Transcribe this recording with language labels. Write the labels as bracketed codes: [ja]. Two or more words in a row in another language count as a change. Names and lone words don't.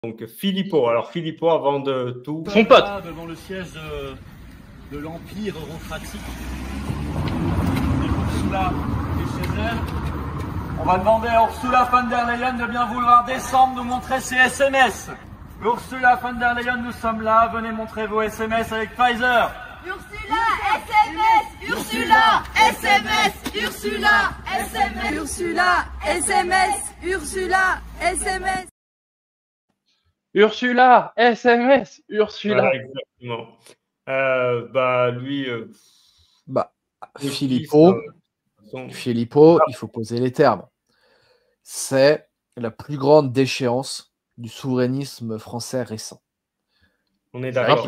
[fr] Donc Philippot. Alors Philippot, avant de tout. Son pote. Devant le siège de l'Empire eurocratique. Ursula est chez elle. On va demander à Ursula von der Leyen de bien vouloir descendre nous montrer ses SMS. Ursula von der Leyen, nous sommes là. Venez montrer vos SMS avec Pfizer. Ursula, SMS, Ursula, SMS, Ursula, SMS, Ursula, SMS, Ursula, SMS. Ursula, SMS, Ursula. Voilà, exactement. Lui. Philippot, il faut poser les termes. C'est la plus grande déchéance du souverainisme français récent. On est d'accord.